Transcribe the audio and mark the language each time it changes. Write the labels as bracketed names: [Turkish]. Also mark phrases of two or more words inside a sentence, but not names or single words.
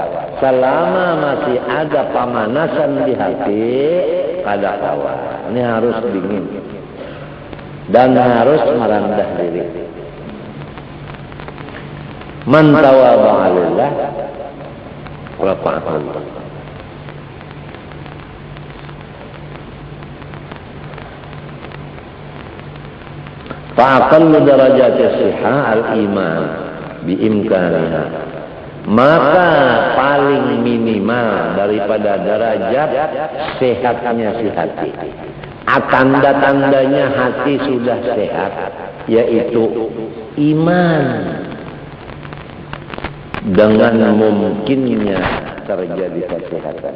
[Indonesian] Selama masih ada pemanasan di hati, [Banjar] kada kawa. [Indonesian] Ini harus dingin dan harus merendah diri. [Arabic] من تواضع لله رفعه. فأقل درجات الصحة الإيمان بإمكانها. [Indonesian] Maka paling minimal daripada derajat sehatnya si hati. Tanda-tandanya hati sudah sehat, yaitu iman. Dengan mungkinnya terjadi kesehatan.